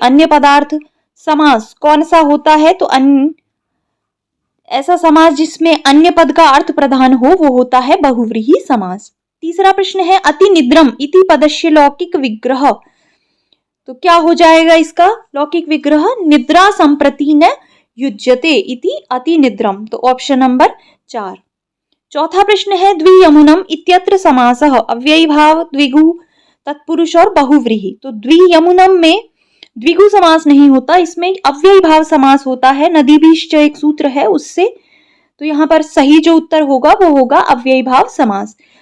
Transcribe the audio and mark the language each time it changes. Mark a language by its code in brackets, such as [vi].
[hi] अन्य पदार्थ समास कौन सा होता है? तो ऐसा समास जिसमें अन्य पद का अर्थ प्रधान हो वो होता है बहुव्रीहि समास। तीसरा प्रश्न है, [sa] अति निद्रम इति पदस्य लौकिक विग्रह। [hi] तो क्या हो जाएगा इसका लौकिक विग्रह? [sa] निद्रा संप्रति न युज्यते इति अति निद्रम। [hi] तो ऑप्शन नंबर 4। चौथा प्रश्न है, [sa] द्वियमुनम इत्यत्र समासः [hi] अव्ययी भाव द्विगु तत्पुरुष और बहुव्रीहि। तो द्वियमुनम में द्विगु समास नहीं होता, इसमें अव्ययी भाव समास होता है। नदीभीश्च एक सूत्र है उससे। तो यहाँ पर सही जो उत्तर होगा वो होगा अव्ययी भाव समास।